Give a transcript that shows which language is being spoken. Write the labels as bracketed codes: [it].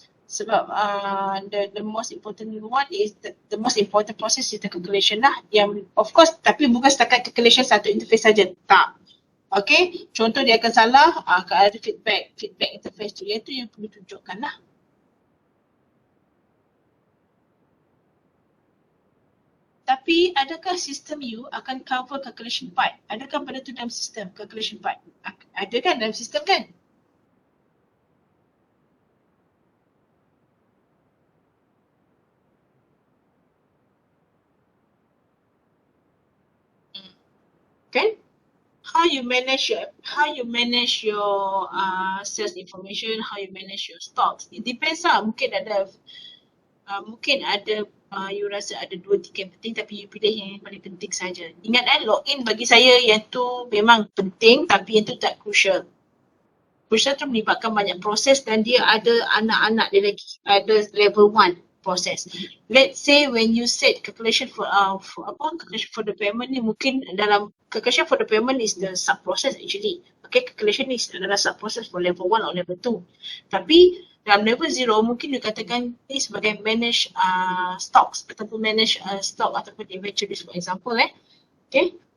[ms] Sebab [en] the most important one is the most important process is the calculation lah. [ms] Yang [en] of course, [ms] tapi bukan setakat calculation satu interface saja. Tak. Okay? Contoh dia akan salah, akan ada feedback interface tu. Iaitu yang perlu tunjukkan lah. Tapi adakah sistem you akan cover calculation part? Adakah benda tu dalam sistem calculation part? Ada kan dalam sistem kan? Kan? [en] How you manage your sales information, how you manage your stocks. It depends lah. [ms] Mungkin ada you rasa ada 2-3 yang penting tapi you pilih yang paling penting saja. Ingat login bagi saya yang tu memang penting tapi yang tu tak crucial. Crucial tu melibatkan banyak proses dan dia ada anak-anak dia lagi. Ada level 1 proses. [en] Let's say when you set calculation for calculation for the payment [ms] ni, mungkin dalam [en] calculation for the payment is the sub process actually. Okay, calculation [ms] ni adalah [en] sub process for level 1 or level 2. [ms] Tapi dalam level 0 mungkin you katakan ni sebagai [en] manage stocks [ms] ataupun [en] manage stock ataupun inventories for example [ms] Okay.